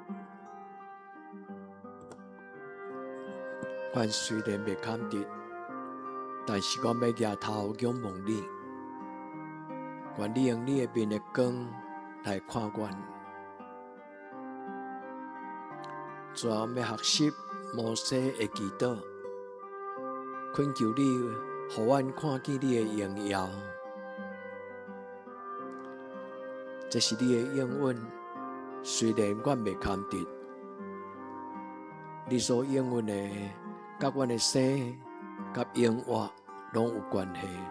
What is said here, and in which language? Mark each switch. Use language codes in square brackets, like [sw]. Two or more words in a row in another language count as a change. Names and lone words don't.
[nan] 阮虽然未堪得，但是阮要举头仰望你。愿你用你的面的光来看阮。主啊，要学习摩西的祈祷，恳求你，互阮看见你的荣耀。这是你的应允，虽然阮未堪得，你所应允的，甲阮的生、甲永活拢有关系。